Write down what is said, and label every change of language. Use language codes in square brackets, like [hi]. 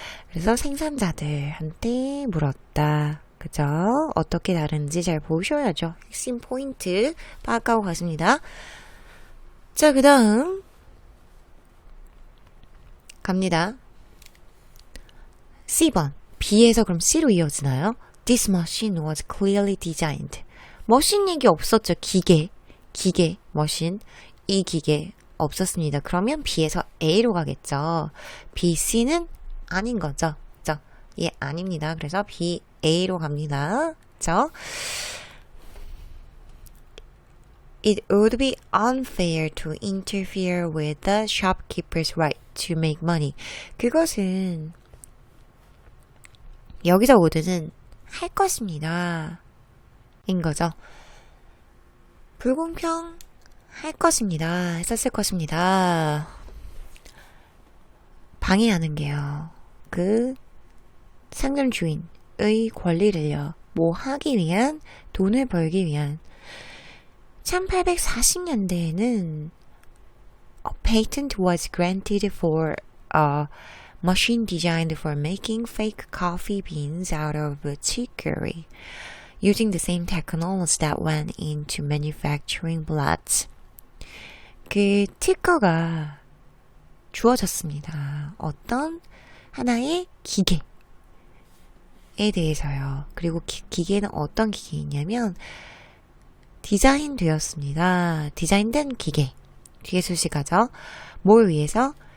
[ko] 그래서 생산자들한테 물었다. 그죠? 어떻게 다른지 잘 보셔야죠. 핵심 포인트 파악하고 가십니다. 자, 그 다음 갑니다. C번. B에서 그럼 C로 이어지나요? [en] This machine was clearly designed. [ko] 머신 얘기 없었죠. 기계, 머신. 이 기계 없었습니다. 그러면 B에서 A로 가겠죠. B, C는 아닌 거죠. 그죠? 예, 아닙니다. 그래서 B, A로 갑니다. 그죠? [en] It would be unfair to interfere with the shopkeeper's right to make money. [ko] 그것은 여기서 would는 할 것입니다. 인 거죠. 불공평 할 것입니다. 했었을 것입니다. 방해하는 게요. 그 상점 주인의 권리를요. 뭐 하기 위한, 돈을 벌기 위한. 1840년대에는 [en] a patent was granted for a machine designed for making fake coffee beans out of chicory, using the same technology that went into manufacturing bloods. [ko] 그 특허가 주어졌습니다. 어떤 하나의 기계에 대해서요. 그리고 기계는 어떤 기계이냐면 디자인되었습니다. 디자인된 기계. 뒤에 수식하죠. 뭘 위해서?